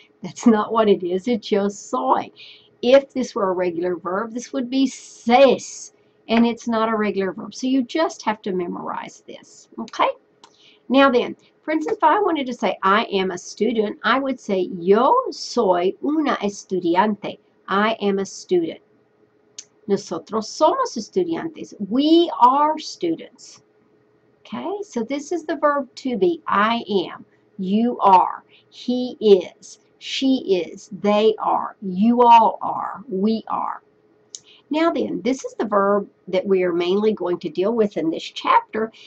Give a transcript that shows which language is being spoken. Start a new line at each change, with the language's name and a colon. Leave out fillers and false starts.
English: That's not what it is, it's
Spanish: yo soy.
English: If this were a regular verb, this would be ses, and it's not a regular verb. So you just have to memorize this, okay? Now then, for instance, if I wanted to say I am a student, I would say
Spanish: yo soy una estudiante.
English: I am a student.
Spanish: Nosotros somos estudiantes.
English: We are students. Okay, so this is the verb to be. I am. You are. He is, she is, they are, you all are, we are. Now then, this is the verb that we are mainly going to deal with in this chapter.